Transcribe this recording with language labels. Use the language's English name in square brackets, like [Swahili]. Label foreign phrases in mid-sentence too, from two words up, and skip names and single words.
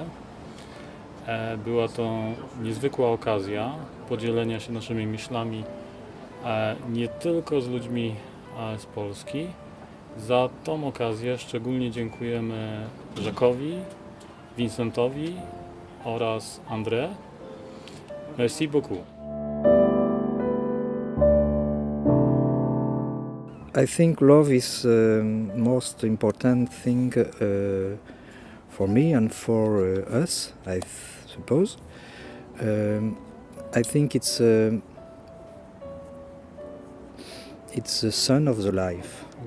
[Polish] Była to niezwykła okazja podzielenia się naszymi myślami nie tylko z ludźmi z Polski. Za tą okazję szczególnie dziękujemy Jacquesowi, Vincentowi oraz André. [French] Merci beaucoup. [English] I think love is the most important thing for me and for us, I suppose. I think it's the sun of the life, you see.